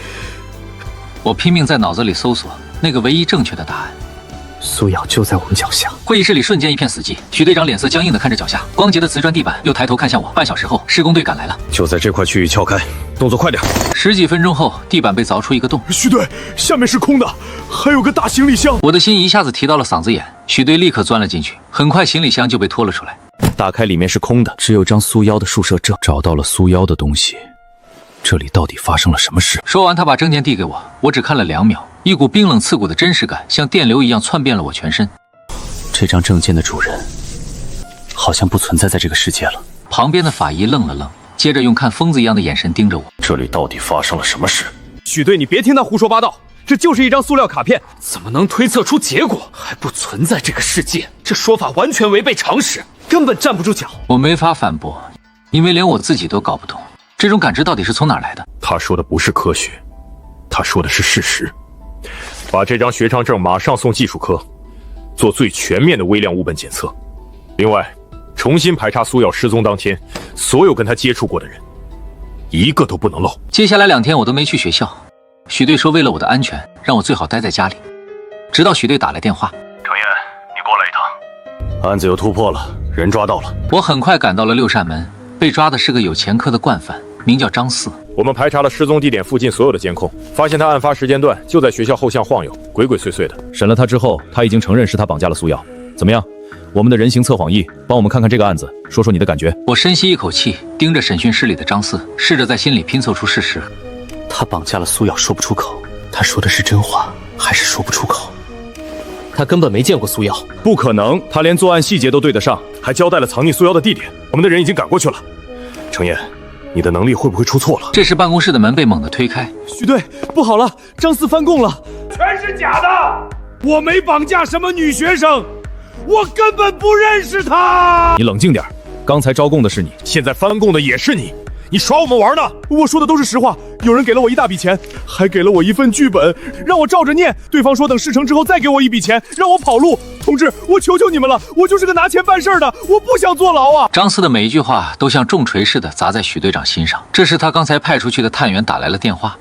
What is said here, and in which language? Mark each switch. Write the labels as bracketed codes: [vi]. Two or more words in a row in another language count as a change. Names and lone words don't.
[zh] 我拼命在腦子裡搜索那個唯一正確的答案。蘇瑤就在我們腳下。會議室裡瞬間一片死寂，許隊長臉色僵硬地看着腳下光潔的瓷磚地板，又抬頭看向我。半小時後，施工队趕來了。就在這塊區域撬開，動作快點。 10幾分鐘後，地板被鑿出一個洞。許隊，下面是空的，還有個大行李箱。我的心一下子提到了嗓子眼。許隊立刻鑽了進去，很快行李箱就被拖了出来。打開裡面是空的，只有張蘇瑤的宿舍證。找到了蘇瑤的東西，這裡到底發生了什麼事？說完，他把證件遞給我，我只看了2秒，一股冰冷刺骨的真實感像電流一樣竄遍了我全身。這張證件的主人好像不存在在這個世界了。旁邊的法醫愣了愣，接着用看瘋子一樣的眼神盯着我。這裡到底發生了什麼事？許隊，你別聽他胡說八道，這就是一張塑料卡片，怎麼能推測出結果？還不存在這個世界，這說法完全違背常識，根本站不住腳。我沒法反駁，因為連我自己都搞不懂，這種感知到底是從哪兒來的。他說的不是科學，他說的是事實。把這張學長證馬上送技術科，做最全面的微量物本檢測。另外，重新排查蘇瑤失蹤當天所有跟他接觸過的人，一個都不能漏。接下來2天我都沒去學校。許隊說为了我的安全，讓我最好待在家裡。直到許隊打來電話： 程焱，你過來一趟。案子有突破了，人抓到了。我很快趕到了6扇門，被抓的是個有前科的慣犯。名叫张四。我們排查了失蹤地點附近所有的監控，發現他案發時間段就在學校後巷晃悠，鬼鬼祟祟的。審了他之後，他已經承認是他綁架了蘇瑤。怎麼樣？我們的人形測謊儀，幫我們看看這個案子，說說你的感覺。我深吸一口氣，盯着審訊室裡的張四，試着在心裡拼湊出事實。他綁架了蘇瑤，說不出口。他說的是真話，還是說不出口？他根本沒見過蘇瑤，不可能，他連作案細節都對得上，還交代了藏匿蘇瑤的地點。我們的人已經趕過去了。程焱，你的能力会不会出錯了？这时办公室的门被猛地推開。许队，不好了，張四翻供了，全是假的，我沒綁架什麼女學生，我根本不認識她。你冷靜點，剛才招供的是你，現在翻供的也是你，你耍我們玩呢？我說的都是實話，有人給了我一大筆錢，還給了我一份劇本，讓我照着念。對方說等事成之後再給我一筆錢，讓我跑路。同志，我求求你們了，我就是個拿錢辦事的，我不想坐牢啊！張四的每一句話都像重錘似的砸在許隊長心上。這時他剛才派出去的探員打來了電話。